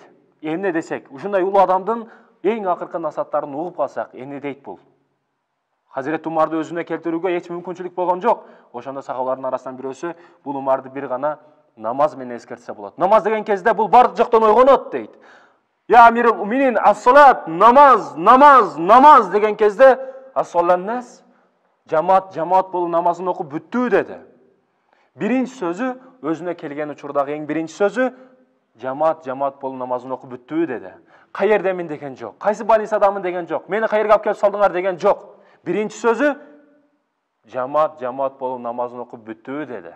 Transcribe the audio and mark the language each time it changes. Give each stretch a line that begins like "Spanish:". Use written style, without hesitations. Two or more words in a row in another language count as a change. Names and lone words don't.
Kyrgyz: Эмне десек, ушундай улуу адамдын эң акыркы насааттарын угуп калсак, эмне дейт бул? Хазирет Умарды өзүнө келтирүүгө эч мүмкүнчүлүк болгон жок. Ошондо сахабалардын арасынан бирөөсү бул Умарды бир гана намаз менен эскертсе болот. Намаз деген кезде бул бардык жактан ойгонот дейт.
Arabic: يا أمير المؤمنين، الصلاة,
Kyrgyz: намаз, намаз, намаз деген кезде ас-саланнас, жамаат болуп намазын окуп бүттү деди. Биринчи сөзү өзүнө келген учурдагы эң биринчи сөзү жамаат болуп намазын окуп бүттү деди. Кайердемин деген жок. Кайсы больница адамын деген жок. Мени кайерге алып келип салдыңар деген жок. Биринчи сөзү жамаат болуп намазын окуп бүттү деди.